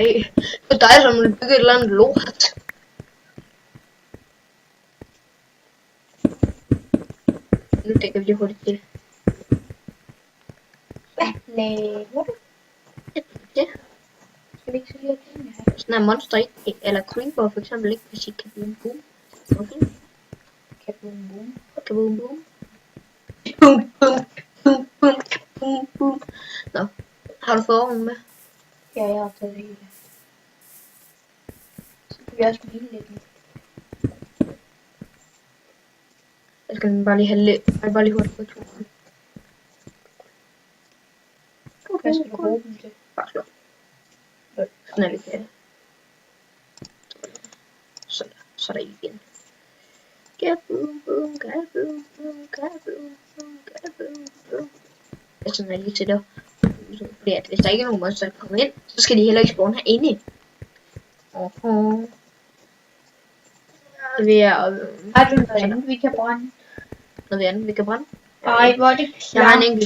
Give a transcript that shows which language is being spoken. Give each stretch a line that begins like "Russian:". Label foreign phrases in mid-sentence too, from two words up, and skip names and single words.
Danish: Det er dig, som vil bygge et eller andet lort. Nu tænker vi lige hurtigt til. Hvad laver du? Ja. Skal vi ikke så lige have tingene her? Sådan er monster ikke, eller creeper for eksempel ikke, hvis I kan boom boom. Okay. Kaboom boom. Kaboom boom. Boom boom. Boom boom. Boom boom. Nå. Har du fået ovnen med? Ja, jeg har taget det hele. Så kan vi også hvile lidt nu. Jeg skal bare lige have lidt. Jeg skal bare lige hurtigt få to. Hvad skal du bruge dem til? Bare slå. Sådan er vi færdige. Så er der igen. Kaboom boom. Kaboom boom. Kaboom boom. Kaboom boom. Jeg sådan er lige til der. Fordi at hvis der ikke er nogen monster, der kommer ind, så skal de heller ikke spawne herinde. Vi er Har du noget andet, vi kan brænde? noget andet, vi kan brænde. Ej, hvor er det Jeg har en klart.